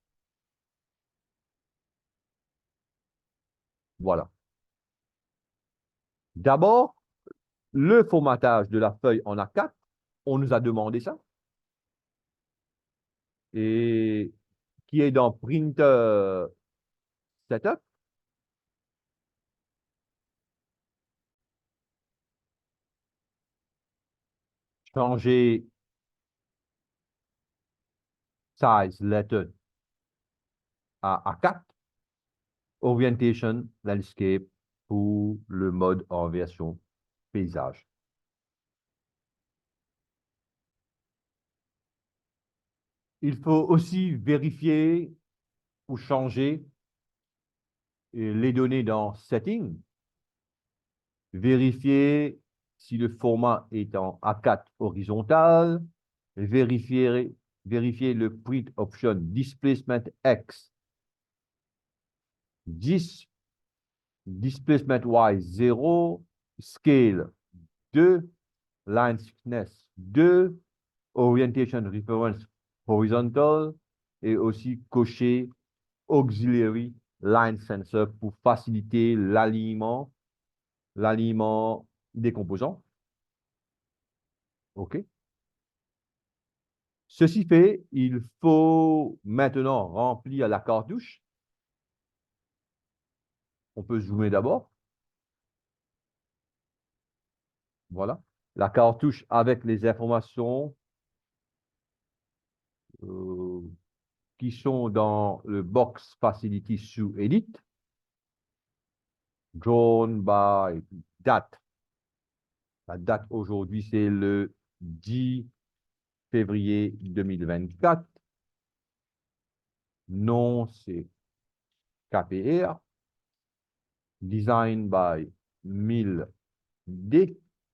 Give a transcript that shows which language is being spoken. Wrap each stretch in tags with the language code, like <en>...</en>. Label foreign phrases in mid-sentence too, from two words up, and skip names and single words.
<fr>Voilà. D'abord, le formatage de la feuille en A4, on nous a demandé ça. Et qui est dans</fr> <en>Printer Setup.</en> <fr>Changer</fr> <en>size letter</en> <fr>à A4.</fr> <en>Orientation landscape</en> <fr>pour le mode en version paysage. Il faut aussi vérifier ou changer les données dans Settings. Vérifier si le format est en A4 horizontal. Vérifier le</fr> <en>print option displacement X 10, displacement Y 0, scale 2, line thickness 2, orientation reference horizontal</en> <fr>et aussi cocher</fr> <en>auxiliary line sensor</en> <fr>pour faciliter l'alignement des composants. OK. Ceci fait, il faut maintenant remplir la cartouche. On peut zoomer d'abord. Voilà. La cartouche avec les informations qui sont dans le</fr> <en>box facility</en> <fr>sous Edit.</fr> <en>Drawn by date.</en> <fr>La date aujourd'hui, c'est le 10 février 2024. Nom, c'est KPR.</fr> <en>Design by 1000D.</en>